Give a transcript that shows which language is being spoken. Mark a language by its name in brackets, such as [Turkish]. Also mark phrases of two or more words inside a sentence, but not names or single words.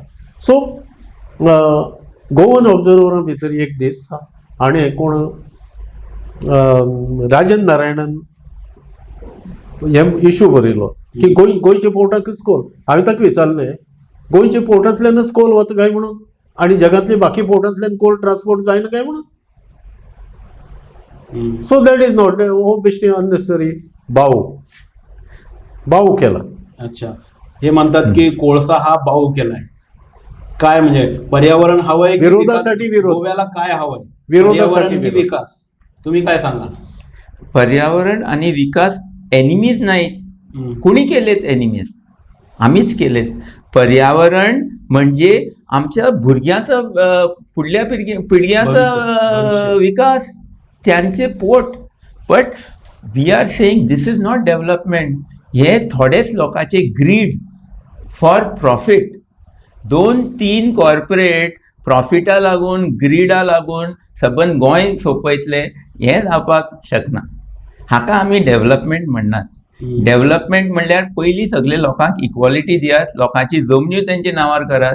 [Konkani] सो गोवन ऑब्जर्वरा भितर एक दीस हाणें कोण राजन नारायणन हे इश्यू बरयलो की गोंयच्या पोर्टाकूच कोल. हांवें ताका विचारलें गोंयच्या पोर्टांतल्यानच कोल वता काय म्हणून आनी जगांतले बाकी पोर्टांतल्यान [English] coal transport [Konkani] जायना काय म्हणून. [English] so that is not [Konkani] हो बेश्टी [English] अननेसेसरी [Konkani] बाऊ केला. [Marathi] अच्छा, हे म्हणतात की कोळसा हा बाऊ केलाय. काय म्हणजे पर्यावरण हवंय की विरोधासाठी विरोध. गोव्याला काय हवंय? विरोधासाठी पर्यावरण की विरोध. विकास? तुम्ही काय सांगाल? पर्यावरण आणि विकास एनिमीज नाहीत. कुणी केलेत एनिमीज? आम्हीच केलेत. पर्यावरण म्हणजे आमच्या भुरग्यांचा पुढल्या पिढग्याचा भविष्य. विकास, त्यांचे पोट. [English] but we are saying this is not development. [Konkani] हे थोडेच लोकांचे [English] greed for profit. [Konkani] 2-3 कॉर्पोरेट प्रॉफिटा लागून ग्रीडा लागून सबंद गोंय सोंपयतले, हें जावपाक शकना. हाका आमी डेव्हलपमेंट म्हणनात. डेव्हलपमेंट म्हणल्यार पयलीं सगळे लोकांक इक्वॉलिटी दियात, लोकांची जमन्यो तेंचे नांवार करात.